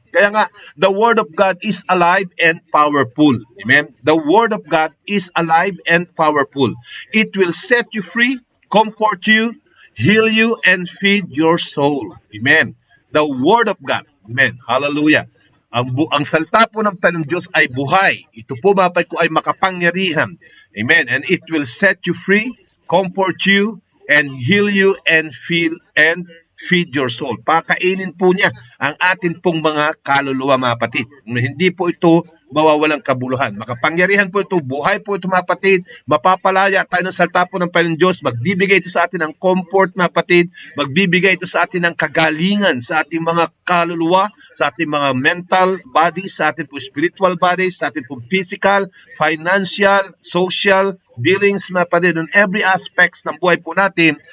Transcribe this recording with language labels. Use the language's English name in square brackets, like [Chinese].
[Filipino] Kaya nga, [English] the word of God is alive and powerful. Amen? The word of God is alive and powerful. It will set you free, comfort you, heal you, and feed your soul. Amen? The word of God. Amen? Hallelujah. [Filipino] Ang salita po ng Panginoong Diyos ay buhay. Ito po mapay ko ay makapangyarihan. [English] Amen? And it will set you free, comfort you, and heal you, and feed your soul. [Filipino] Pakainin po niya ang atin pong mga kaluluwa, mga kapatid. Hindi po ito mawawalang kabuluhan. Makapangyarihan po ito, buhay po ito, mga kapatid. Mapapalaya tayo ng salita po ng Panginoon Diyos. Magbibigay ito sa atin ng comfort, mga kapatid. Magbibigay ito sa atin ng kagalingan sa ating mga kaluluwa, sa ating mga mental bodies, sa ating po spiritual bodies, sa ating po physical, financial, social dealings, mga kapatid, on every aspects ng buhay po natin.